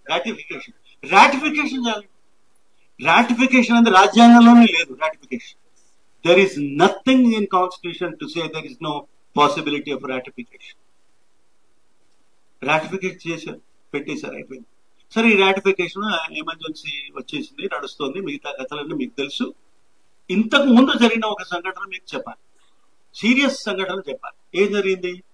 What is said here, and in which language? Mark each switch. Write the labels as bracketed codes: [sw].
[te] Ratification చాలు. Ratification అంటే రాజ్యాంగంలోనే లేదు. Ratification [en] there is nothing in constitution to say there is no possibility of ratification. [te] రాటిఫికేట్ చేశారు, పెట్టేశారు, అయిపోయింది. సరే, ఈ రాటిఫికేషన్ ఎమర్జెన్సీ వచ్చేసింది, నడుస్తుంది, మిగతా కథలన్నీ మీకు తెలుసు. ఇంతకు ముందు జరిగిన ఒక సంఘటన మీకు చెప్పాలి, సీరియస్ సంఘటన చెప్పాలి. ఏం జరిగింది?